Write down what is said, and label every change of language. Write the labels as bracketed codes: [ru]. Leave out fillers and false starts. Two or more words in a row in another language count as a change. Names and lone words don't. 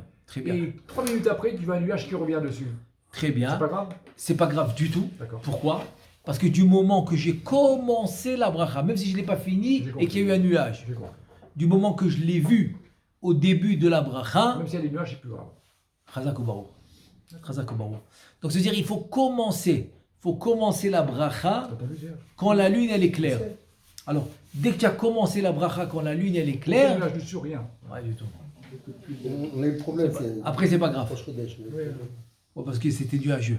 [fr] Et 3 minutes après, tu vois un nuage qui revient dessus. Très bien. C'est pas grave? C'est pas grave du tout. D'accord. Pourquoi? Parce que du moment que j'ai commencé la bracha, même si je ne l'ai pas fini et qu'il y a eu un nuage, du moment que je l'ai vu au début de la bracha, Même s'il y a des nuages, c'est plus grave. [he] חזק וברוך. חזק וברוך. [fr] Donc c'est-à-dire il faut commencer la bracha T'as entendu, Serge? quand la lune elle est claire. Alors, dès que tu as commencé la bracha quand la lune elle est Aucun claire, nuage dessus, rien. ouais, du tout. On a eu le problème, c'est. Après c'est pas grave. Proche Kodesh, mais- Oui. Ouais, parce que c'était nuageux.